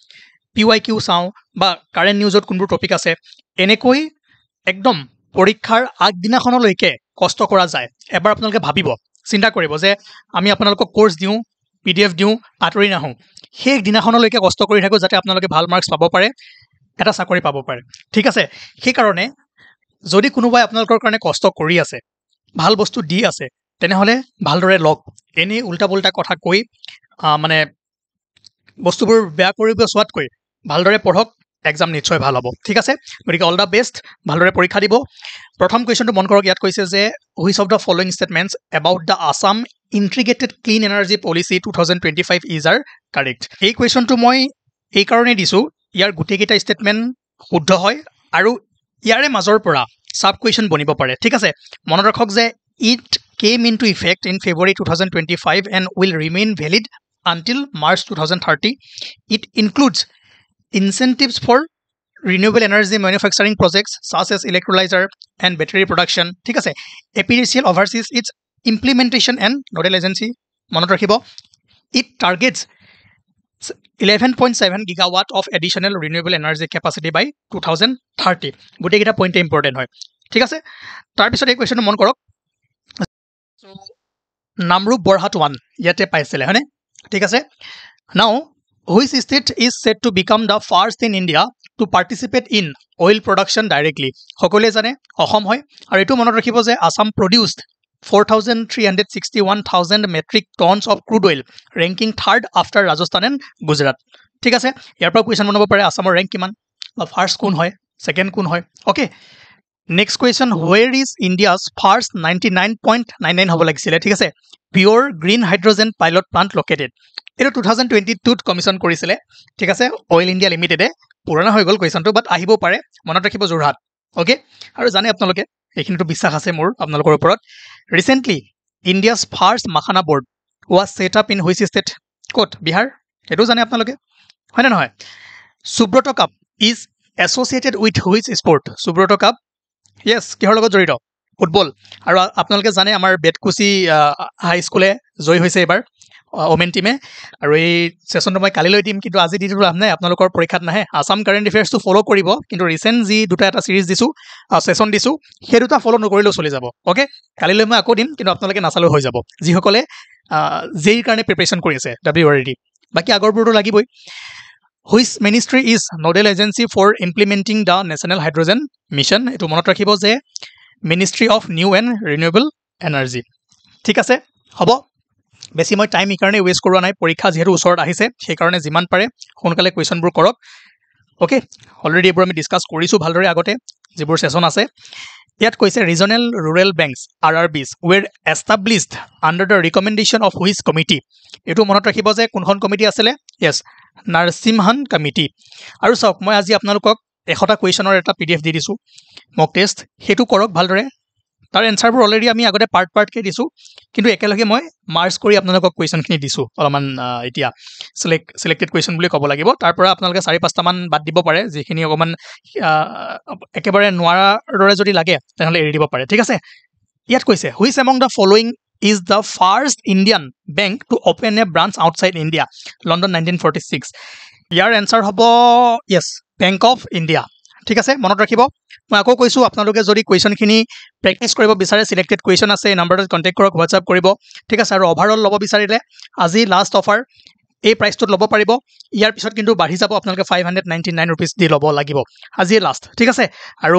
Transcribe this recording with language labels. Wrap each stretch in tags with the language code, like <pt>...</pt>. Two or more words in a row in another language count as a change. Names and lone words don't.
<as>PYQ চাওঁ বা</as> <en>current newsত</en> <as>কোনবোৰ টপিক আছে এনেকৈ একদম পৰীক্ষাৰ আগদিনাখনলৈকে কষ্ট কৰা যায় এবাৰ আপোনালোকে ভাবিব চিন্তা কৰিব যে আমি আপোনালোকক কোৰ্চ দিওঁ PDF দিওঁ আঁতৰি নাহোঁ সেই দিনাখনলৈকে কষ্ট কৰি থাকোঁ যাতে আপোনালোকে ভাল মাৰ্কছ পাব পাৰে এটা চাকৰি পাব পাৰে ঠিক আছে সেইকাৰণে যদি কোনোবাই আপোনালোকৰ কাৰণে কষ্ট কৰি আছে ভাল বস্তু দি আছে তেনেহলে ভালদৰে লগ এনে উল্টা পুল্টা কথা কৈ মানে বস্তুবোৰ বেয়া কৰিব চোৱাতকৈ ভালদৰে পঢ়ক এক্সাম নিশ্চয় ভাল হ'ব ঠিক আছে গতিকে</as> <en>all the best</en> <as>ভালদৰে পৰীক্ষা দিব প্ৰথম কুৱেশ্যনটো মন কৰক ইয়াত কৈছে যে</as> <en>which of the following statements about the Assam integrated clean energy policy 2025 is are correct</en> <as>এই কুৱেশ্যনটো মই এই কাৰণেই দিছোঁ ইয়াৰ গোটেইকেইটা ষ্টেটমেণ্ট শুদ্ধ হয় আৰু ইয়াৰে মাজৰ পৰা সাব কুৱেশ্যন বনিব পাৰে ঠিক আছে মনত ৰাখক যে</as> <en>it came into effect in February 2025 and will remain valid until March 2030 it includes incentives for renewable energy manufacturing projects such as electrolyzer and battery production</en> <as>ঠিক আছে</as> <en>APDCL oversees its implementation and nodal agency</en> <as>মনত ৰাখিব</as> <en>it targets 11.7 gigawatt of additional renewable energy capacity by 2030</en> <as>গোটেইকেইটা</as> <en>point important</en> <as>হয় ঠিক আছে তাৰপিছত এই কুৱেশ্যনটো মন কৰক নামৰূপ বৰহাট 1 ইয়াতে পাইছিলে হয়নে ঠিক আছে নাও</as> <en>which state is said to become the first in India to participate in oil production directly</en> <as>সকলোৱে জানে অসম হয় আৰু এটো মনত ৰাখিব যে আসাম produced</as> <en>4,361,000 metric tons of crude oil ranking third after Rajasthan and Gujarat</en> <as>ঠিক আছে ইয়াৰ পৰা কুৱেশ্যন বনাব পাৰে আসামৰ ৰেংক কিমান বা ফাৰ্স্ট কোন হয় সেকেন্ড কোন হয়</as> <en>okay next question where is India's first 99.99</en> <as>হ'ব লাগিছিলে ঠিক আছে</as> <en>pure green hydrogen pilot plant located</en> <as>এটো 2022 কমিশন কৰিছিলে ঠিক আছে অইল ইন্ডিয়া লিমিটেডে পুৰণা হৈ গল কুৱেশ্যনটো বাট আহিব পাৰে মনত ৰাখিব যোৰহাট ওকে আৰু জানে আপোনালোকে এইখিনিটো বিশ্বাস আছে মোৰ আপোনালোকৰ ওপৰত</as> <en>recently India's first Makhana board was set up in which state</en> <as>কোট বিহাৰ এটো জানে আপোনালোকে হয় না নহয় সুব্ৰত কাপ</as> <en>is associated with which sport</en> <as>সুব্ৰত কাপ yes কিহৰ লগত জড়িত ফুটবল আৰু আপোনালোকে জানে আমাৰ বেটকুচি হাই স্কুলে জয় হৈছে এবাৰ ওমেন টিমে আৰু এই সেশনটো মই কালিলৈ দিম কিন্তু আজি দিটো লাভ নাই আপোনালোকৰ পৰীক্ষাত নাহে আসাম</as> <en>current affairsটো</en> <as>ফলো কৰিব কিন্তু ৰিসেন্ট যি দুটা এটা সিৰিজ দিছো সেশন দিছো সেই দুটা ফলো নকৰিলেও চলি যাব ওকে কালিলৈ মই আকৌ দিম কিন্তু আপোনালোকে নাচালেও হৈ যাব যিসকলে জেইৰ কাৰণে প্ৰিপাৰেচন কৰি আছে WRD বাকি আগৰবোৰটো লাগিবই</as> <en>which ministry is nodal agency for implementing the national hydrogen mission</en> <as>এটো মনত ৰাখিব যে Ministry of New and Renewable Energy ঠিক আছে হ'ব বেছি মই টাইম ইকাৰণে ওয়েষ্ট কৰোৱা নাই পৰীক্ষা যেহেতু ওচৰত আহিছে সেই কাৰণে যিমান পাৰে সোনকালে কুৱেশ্যনবোৰ কৰক ওকে অলৰেডি এবোৰ আমি ডিসকাস কৰিছো ভালদৰে আগতে যিবোৰ সেশন আছে ইয়াত কৈছে</as> <en>regional rural banks RRBs were established under the recommendation of which committee</en> <as>এটো মনত ৰাখিব যে কোনখন কমিটি আছিল yes নাৰসিমহান কমিটি আৰু চাওক মই আজি আপোনালোকক 100টা কুৱেশ্যনৰ এটা PDF দি দিছো</as> <en>mock test</en> <as>হেতু কৰক ভালদৰে তাৰ এনসাৰবোৰ অলৰেডি আমি আগতে পাৰ্ট কে দিছো কিন্তু একেলগে মই মাৰ্কস কৰি আপোনালোকক কুৱেশ্যনখিনি দিছো অলমান এতিয়া</as> <en>selected question</en> <as>বুলি ক'ব লাগিব তাৰ পৰা আপোনালোকে 4-5টা মান বাদ দিব পাৰে যিখিনি অকমান একেবাৰে নোৱাৰাৰ দৰে যদি লাগে তেনেহলে এৰি দিব পাৰে ঠিক আছে ইয়াত কৈছে</as> <en>which among the following is the first Indian bank to open a branch outside India</en> <as>London 1946 ইয়াৰ এনসাৰ হ'ব yes Bank of India ঠিক আছে মনত ৰাখিব মই আকৌ কৈছো আপোনালোকে যদি কুৱেশ্যনখিনি প্ৰেক্টিস কৰিব বিচাৰে</as> <en>selected question</en> <as>আছে এই নম্বৰটোত কন্টাক্ট কৰক WhatsApp কৰিব ঠিক আছে আৰু ওভাৰঅল লব বিচাৰিলে আজি</as> <en>last offer</en> <as>এই প্ৰাইচটোত ল'ব পাৰিব ইয়াৰ পিছত কিন্তু বাঢ়ি যাব আপোনালোকে 599 rupees দি ল'ব লাগিব আজিয়ে লাষ্ট ঠিক আছে আৰু</as>